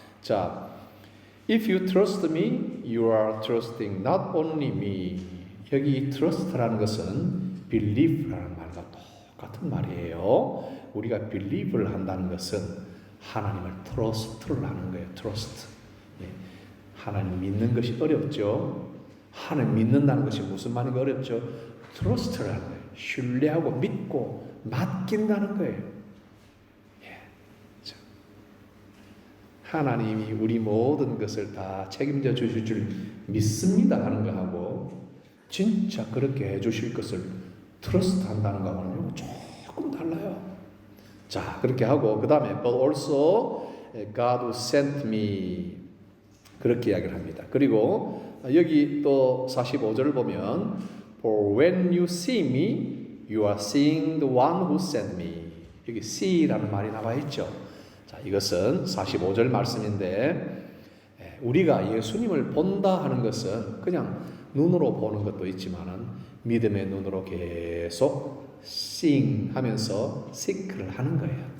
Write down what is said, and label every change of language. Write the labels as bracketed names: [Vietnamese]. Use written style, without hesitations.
[English] 자, If you trust me, you are trusting not only me. [Korean] 여기 trust라는 것은 believe라는 말과 똑같은 말이에요. 우리가 believe를 한다는 것은 하나님을 trust를 하는 거예요. [English] trust. [Korean] 하나님 믿는 것이 어렵죠. 하나님 믿는다는 것이 무슨 말인가 어렵죠. trust를 하는 거예요. 신뢰하고 믿고 맡긴다는 거예요. 하나님이 우리 모든 것을 다 책임져 주실 줄 믿습니다 하는 거하고 진짜 그렇게 해주실 것을 트러스트 한다는 거하고는 조금 달라요. 자, 그렇게 하고 그 다음에 [English] But also God sent me [Korean] 그렇게 이야기를 합니다. 그리고 여기 또 45절을 보면 [English] For when you see me, you are seeing the one who sent me. [Korean] 여기 see라는 말이 나와 있죠. 자, 이것은 45절 말씀인데 우리가 예수님을 본다 하는 것은 그냥 눈으로 보는 것도 있지만은 믿음의 눈으로 계속 seeing 하면서 seek를 하는 거예요.